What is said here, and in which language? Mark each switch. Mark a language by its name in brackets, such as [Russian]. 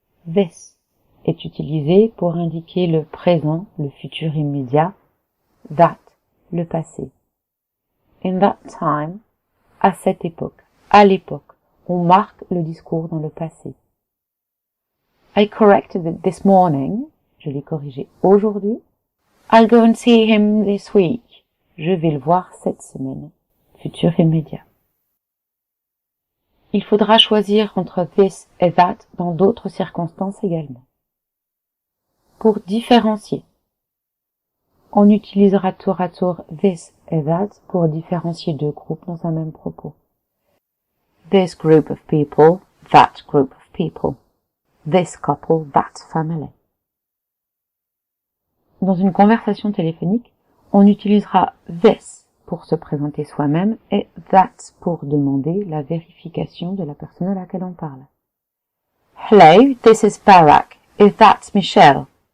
[French] This est utilisé pour indiquer le présent, le futur immédiat. That, le passé. [English] In that time, [French] à cette époque, à l'époque, on marque le discours dans le passé. [English] I corrected it this morning. [French] Je l'ai corrigé aujourd'hui. [English] I'll go and see him this week. [French] Je vais le voir cette semaine. Futur immédiat. Il faudra choisir entre this et that dans d'autres circonstances également. Pour différencier, on utilisera tour à tour this et that pour différencier deux groupes dans un même propos. [English] This group of people, that group of people. This couple, that family. [French] Dans une conversation téléphonique, on utilisera this pour se présenter soi-même et that pour demander la vérification de la personne à laquelle on parle. [English] Hello, this is Barack. Is that Michelle?